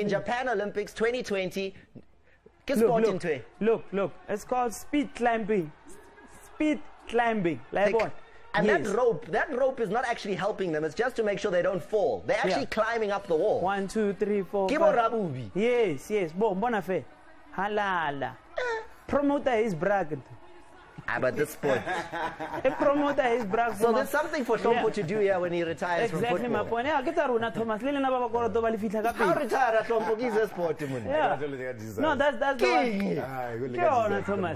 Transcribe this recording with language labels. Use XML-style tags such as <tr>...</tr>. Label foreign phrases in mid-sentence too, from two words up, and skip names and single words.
<en>In Japan Olympics 2020. Look. It's called speed climbing. Speed climbing. Like what? And that rope is not actually helping them. It's just to make sure they don't fall. They're actually climbing up the wall. 1, 2, 3, 4. Yes. Bona fe. Halala. Promoter is bragged. But this sport. A promoter is bragged. So there's something for Shompo to do here when he retires from football. Exactly my point. Yeah, get Aruna Thomas. How retire Shompo? He's a sport. Yeah. No, that's the one. Thomas.</en>